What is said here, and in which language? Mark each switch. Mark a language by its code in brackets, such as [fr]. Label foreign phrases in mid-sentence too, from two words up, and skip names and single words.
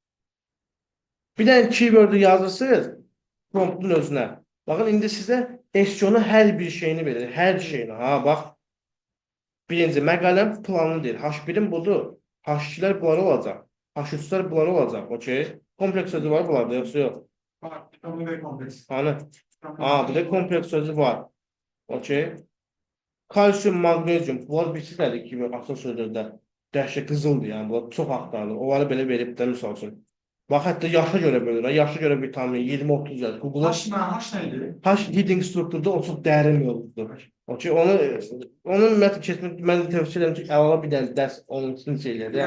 [az] Bir dənə keyword-ü yazırsınız promptun özünə. Baxın, indi sizə SEO-nun hər bir şeyini verir, hər şeyini. Ha, bax. Birinci, məqaləm planını deyir. H1-in budur. H2-lər bunlar olacaq. H3-lər bunlar olacaq, okey? Kompleks sözü var bunlarda, yoxsa yox? [tr] Bak, vitamin ve kompleks. Hani? Bir de kompleks sözü var. Okey. Kalsiyum, magnezyum. [az] Bunlar biçilədir kimi asıl sözlərdə. Dəhşət qızıldır yəni. Bunlar çox axtarılır. Onları belə verib də misal üçün. Bax, hətta yaşa görə bölür. Yaşa görə vitamin 20-30 yazır. Google'a [tr] Haş neydi? [az] H heading strukturda o çox dərin yoldur. Okey. Onun ümumiyyətlə keçmək, mən tövsiyə edirəm ki, əlavə bir dənə dərs onun üçün şeyləri.